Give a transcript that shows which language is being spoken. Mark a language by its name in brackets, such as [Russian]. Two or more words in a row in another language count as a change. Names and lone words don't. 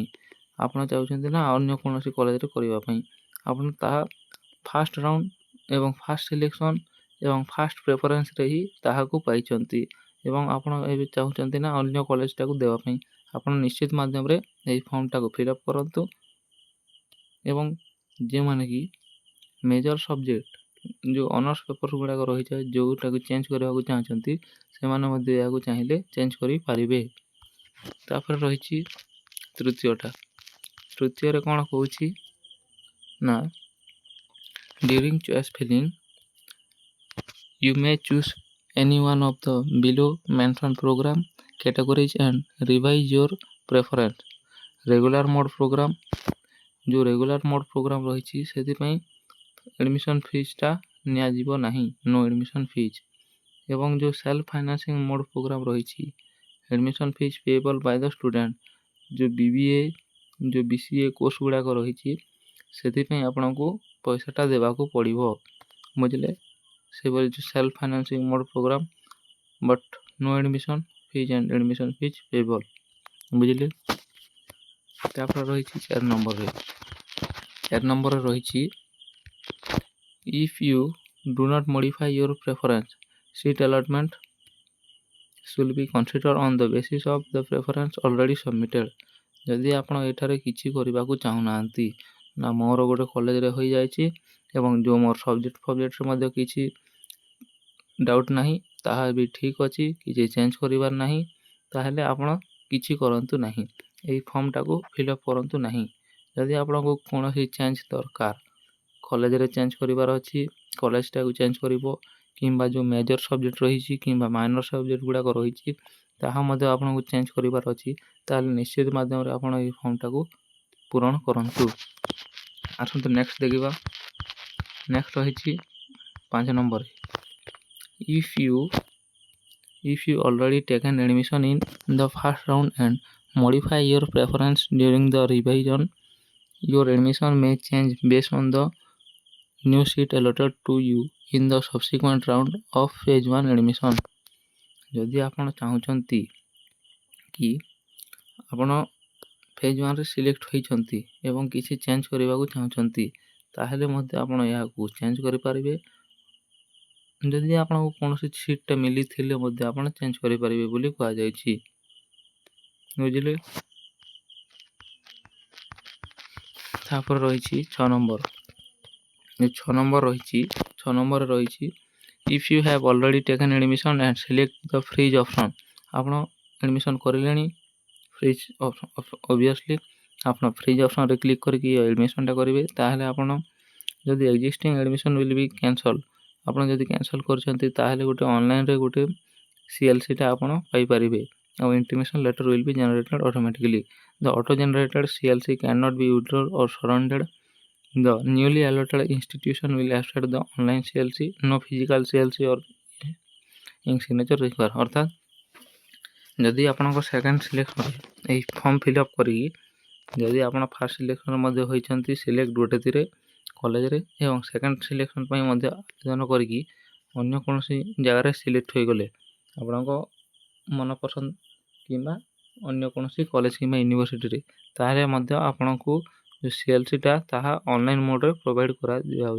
[Odia] ଆପଣ ଚାହୁଁଛନ୍ତି ନା ଅନ୍ୟ କୌଣସି କଲେଜରେ କରିବା ପାଇଁ, ଆପଣ ତାହା [English] first round [Odia] ଏବଂ [English] first selection [Odia] ଏବଂ [English] first preference-re [Odia] ହିଁ ତାହାକୁ ପାଇଛନ୍ତି ଏବଂ ଆପଣ ଏବେ ଚାହୁଁଛନ୍ତି ନା ଅନ୍ୟ କଲେଜଟାକୁ ଦେବା ପାଇଁ, ଆପଣ ନିଶ୍ଚିତ ମାଧ୍ୟମରେ ଏହି ଫର୍ମଟାକୁ ଫିଲ୍ଅପ୍ କରନ୍ତୁ ଏବଂ ଯେଉଁମାନେ କି [English] major subject [Odia] ଯେଉଁ [English] honours paper [Odia] ଗୁଡ଼ାକ ରହିଥାଏ ଯେଉଁଟାକୁ ଚେଞ୍ଜ କରିବାକୁ ଚାହୁଁଛନ୍ତି ସେମାନେ ମଧ୍ୟ ଏହାକୁ ଚାହିଁଲେ ଚେଞ୍ଜ କରିପାରିବେ। ତାପରେ ରହିଛି ତୃତୀୟରେ କ'ଣ କହୁଛି ନା [English] during choice filling you may choose any one of the below mentioned program categories and revise your preference। regular mode program ଯେଉଁ regular mode program [Odia] ରହିଛି ସେଥିପାଇଁ [English] admission fee-ta [Odia] ନିଆଯିବ ନାହିଁ, [English] no admission fee. [Odia] ଏବଂ ଯେଉଁ [English] self financing mode program ରହିଛି admission fee payable by the student. [Odia] ଯେଉଁ BBA ଯେଉଁ BCA କୋର୍ସ ଗୁଡ଼ାକ ରହିଛି ସେଥିପାଇଁ ଆପଣଙ୍କୁ ପଇସାଟା ଦେବାକୁ ପଡ଼ିବ, ବୁଝିଲେ। ସେଭଳି ଯେଉଁ [English] self financing mode program but no admission fee and admission fee payable, ବୁଝିଲେ। [Odia] ତାପରେ ରହିଛି 4 ନମ୍ବରରେ ରହିଛି [English] if you do not modify your preference seat allotment should be considered on the basis of the preference already submitted। [Odia] ଯଦି ଆପଣ ଏଠାରେ କିଛି କରିବାକୁ ଚାହୁଁନାହାନ୍ତି ନା ମୋର ଗୋଟେ କଲେଜରେ ହୋଇଯାଇଛି ଏବଂ ଯେଉଁ ମୋର ସବଜେକ୍ଟରେ ମଧ୍ୟ କିଛି ଡାଉଟ୍ ନାହିଁ ତାହା ବି ଠିକ୍ ଅଛି, କିଛି ଚେଞ୍ଜ କରିବାର ନାହିଁ, ତାହେଲେ ଆପଣ କିଛି କରନ୍ତୁ ନାହିଁ, ଏହି ଫର୍ମଟାକୁ ଫିଲ୍ଅପ୍ କରନ୍ତୁ ନାହିଁ। ଯଦି ଆପଣଙ୍କୁ କୌଣସି ଚେଞ୍ଜ ଦରକାର, କଲେଜରେ ଚେଞ୍ଜ କରିବାର ଅଛି, କଲେଜଟାକୁ ଚେଞ୍ଜ କରିବ, କିମ୍ବା ଯେଉଁ [English] major subject [Odia] ରହିଛି କିମ୍ବା [English] minor subject [Odia] ଗୁଡ଼ାକ ରହିଛି ତାହା ମଧ୍ୟ ଆପଣଙ୍କୁ ଚେଞ୍ଜ କରିବାର ଅଛି, ତାହେଲେ ନିଶ୍ଚିତ ମାଧ୍ୟମରେ ଆପଣ ଏହି ଫର୍ମଟାକୁ ପୂରଣ କରନ୍ତୁ। ଆସନ୍ତୁ ନେକ୍ସଟ ଦେଖିବା। ନେକ୍ସଟ ରହିଛି 5 ନମ୍ବରରେ [English] if you already taken admission in the first round and modify your preference during the revision your admission may change based on the new seat allotted to you in the subsequent round of phase 1 admission। [Odia] ଯଦି ଆପଣ ଚାହୁଁଛନ୍ତି କି ଆପଣ ଫେଜ୍ 1ରେ ସିଲେକ୍ଟ ହୋଇଛନ୍ତି ଏବଂ କିଛି ଚେଞ୍ଜ କରିବାକୁ ଚାହୁଁଛନ୍ତି ତାହେଲେ ମଧ୍ୟ ଆପଣ ଏହାକୁ ଚେଞ୍ଜ କରିପାରିବେ। ଯଦି ଆପଣଙ୍କୁ କୌଣସି ସିଟ୍ଟା ମିଳିଥିଲେ ମଧ୍ୟ ଆପଣ ଚେଞ୍ଜ କରିପାରିବେ ବୋଲି କୁହାଯାଇଛି, ବୁଝିଲେ। ତାପରେ ରହିଛି 6 ନମ୍ବର। 6 ନମ୍ବରରେ ରହିଛି [English] if you have already taken admission and select the freeze option। [Odia] ଆପଣ ଆଡ଼ମିସନ୍ କରିଲେଣି, [English] freeze obviously [Odia] ଆପଣ [English] freeze option-re click [Odia] କରିକି ଆଡ଼ମିସନ୍ଟା କରିବେ। ତାହେଲେ ଆପଣ ଯଦି [English] existing admission will be cancel, [Odia] ଆପଣ ଯଦି କ୍ୟାନସଲ୍ କରିଛନ୍ତି ତାହେଲେ ଗୋଟେ ଅନଲାଇନ୍ରେ ଗୋଟେ CLCଟା ଆପଣ ପାଇପାରିବେ ଆଉ [English] intimation letter will be generated automatically. The auto generated CLC can not be withdrawn or surrendered. The newly allotted institution will accept the online CLC, no physical CLC or ink signature required। [Odia] ଅର୍ଥାତ୍ ଯଦି ଆପଣଙ୍କ [English] second selection-re [Odia] ଏହି [English] form fillup [Odia] କରିକି ଯଦି ଆପଣ [English] first selection [Odia] ମଧ୍ୟ ହୋଇଛନ୍ତି ସିଲେକ୍ଟ ଗୋଟେଥିରେ କଲେଜରେ ଏବଂ [English] second selection [Odia] ପାଇଁ ମଧ୍ୟ ଆବେଦନ କରିକି ଅନ୍ୟ କୌଣସି ଜାଗାରେ ସିଲେକ୍ଟ ହୋଇଗଲେ ଆପଣଙ୍କ ମନପସନ୍ଦ କିମ୍ବା ଅନ୍ୟ କୌଣସି କଲେଜ କିମ୍ବା ୟୁନିଭର୍ସିଟିରେ, ତାହେଲେ ମଧ୍ୟ ଆପଣଙ୍କୁ ଯେଉଁ CLCଟା ତାହା [English] online mode-re provide [Odia] କରାଯାଉଛି।